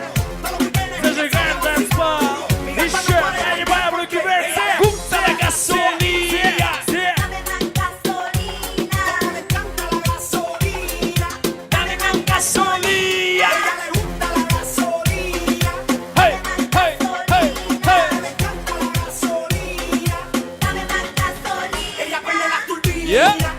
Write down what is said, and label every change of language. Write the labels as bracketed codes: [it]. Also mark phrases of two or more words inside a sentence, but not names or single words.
[ru] Зажигаем танцпол. Еще поднимаем руки вверх. [es] Dame gasolina. Dame gasolina. [en] Hey. Yeah.